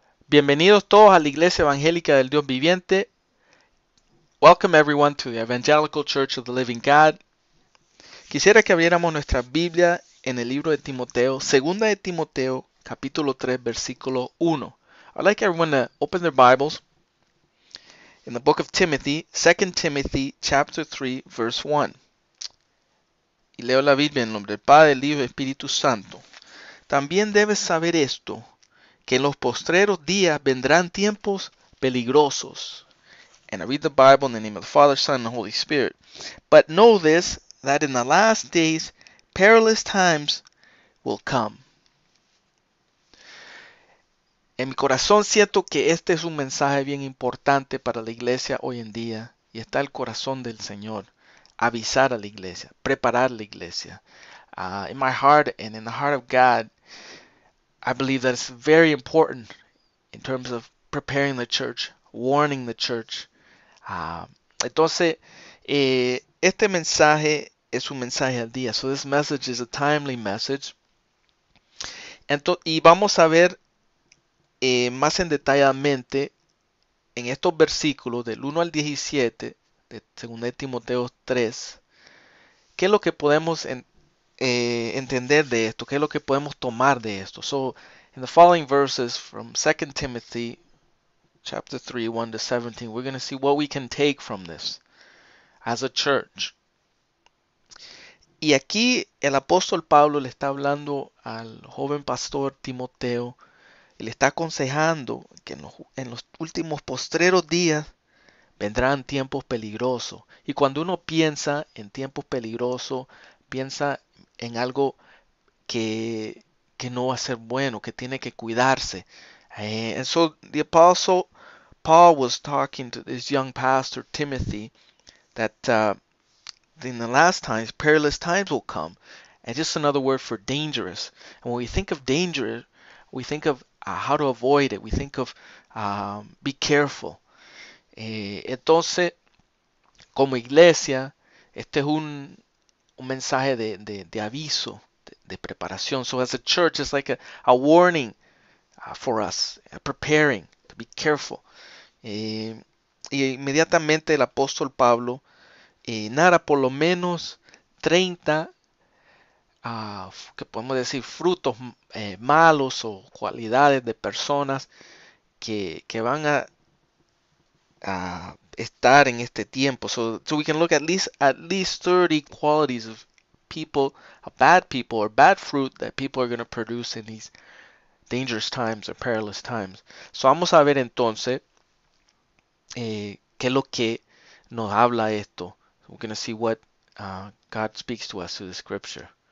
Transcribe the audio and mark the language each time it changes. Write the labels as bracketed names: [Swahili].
[Spanish] Bienvenidos todos a la Iglesia Evangélica del Dios Viviente. [English] Welcome everyone to the Evangelical Church of the Living God. [Spanish] Quisiera que abriéramos nuestra Biblia en el libro de Timoteo, segunda de Timoteo, capítulo 3, versículo 1. [English] I'd like everyone to open their Bibles in the book of Timothy, 2 Timothy, chapter 3, verse 1. [Spanish] Y leo la Biblia en nombre del Padre, del Hijo y del Espíritu Santo. También debes saber esto, que en los postreros días vendrán tiempos peligrosos. [English] And I read the Bible in the name of the Father, Son, and the Holy Spirit. But know this, that in the last days perilous times will come. [Spanish] En mi corazón siento que este es un mensaje bien importante para la iglesia hoy en día. Y está el corazón del Señor. Avisar a la iglesia, preparar la iglesia. [English] In my heart and in the heart of God, I believe that it's very important in terms of preparing the church, warning the church. [Spanish] Entonces, este mensaje es un mensaje al día. [English] So this message is a timely message. [Spanish] Y vamos a ver más en detalladamente en estos versículos del 1 al 17 de 2 Timoteo 3, qué es lo que podemos entender de esto, qué es lo que podemos tomar de esto. [English] So, in the following verses from 2 Timothy chapter 3, 1 to 17, we're going to see what we can take from this as a church. [Spanish] Y aquí el apóstol Pablo le está hablando al joven pastor Timoteo y le está aconsejando que en los últimos postreros días vendrán tiempos peligrosos. Y cuando uno piensa en tiempos peligrosos, piensa en algo que no va a ser bueno, que tiene que cuidarse. [English] And so the apostle Paul was talking to this young pastor Timothy that in the last times, perilous times will come. And just another word for dangerous. And when we think of danger, we think of how to avoid it. We think of be careful. [Spanish] Entonces, como iglesia, este es un mensaje de aviso, de preparación. [English] So as a church, it's like a warning for us, preparing to be careful. [Spanish] Y inmediatamente el apóstol Pablo narra por lo menos 30, que podemos decir, frutos malos o cualidades de personas que van a estar en este tiempo. [English] So we can look at least 30 qualities of people, bad people or bad fruit that people are going to produce in these dangerous times or perilous times. [Spanish] So vamos a ver entonces qué es lo que nos habla esto. [English] We're going to see what God speaks to us through the scripture.